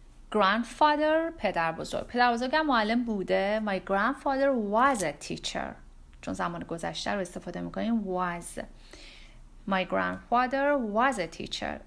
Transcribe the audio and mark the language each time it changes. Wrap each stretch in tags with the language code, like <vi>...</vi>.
<fa>grandfather پدر بزرگم معلم بوده.</fa> <en>My grandfather was a teacher.</en> <fa>چون زمان گذشته رو استفاده میکنیم was.</fa> <en>My grandfather was a teacher.</en>